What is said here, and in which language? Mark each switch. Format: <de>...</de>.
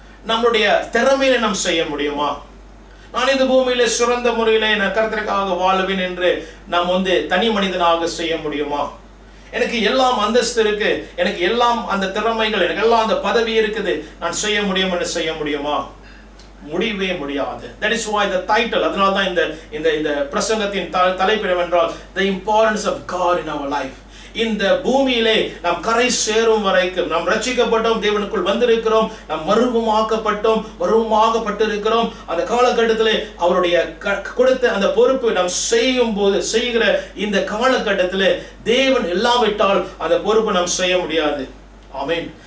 <ta>நம்மளுடைய திறமையில நாம் செய்ய முடியுமா? நான் இந்த பூமியில சிறந்த முறையில நான் கர்த்தருக்காக வாழ்வேன் என்று நாம் வந்து தனி மனிதனாக செய்ய முடியுமா? எனக்கு எல்லாம் அந்தஸ்து இருக்கு, எனக்கு எல்லாம் அந்த திறமைகள், எனக்கு எல்லாம் அந்த பதவி இருக்குது, நான் செய்ய முடியும் என்று செய்ய முடியுமா? முடியவே முடியாது.</ta> <en>That is why the title,</en> <ta>அதனால தான் இந்த பிரசங்கத்தின் தலைப்பு என்னவென்றால்</ta> <en>the importance of God in our life.</en> <ta>இந்த பூமியிலே நாம் கரை சேரும் வரைக்கும், நாம் ரட்சிக்கப்பட்டோம், தேவனுக்குள் வந்திருக்கிறோம், நாம் மறுரூபமாக்கப்பட்டிருக்கிறோம். அந்த காலகட்டத்திலே அவருடைய கொடுத்த அந்த பொறுப்பு நாம் செய்கிற இந்த காலகட்டத்திலே தேவன் இல்லாவிட்டால் அந்த பொறுப்பு நாம் செய்ய முடியாது. ஆமென்.</ta>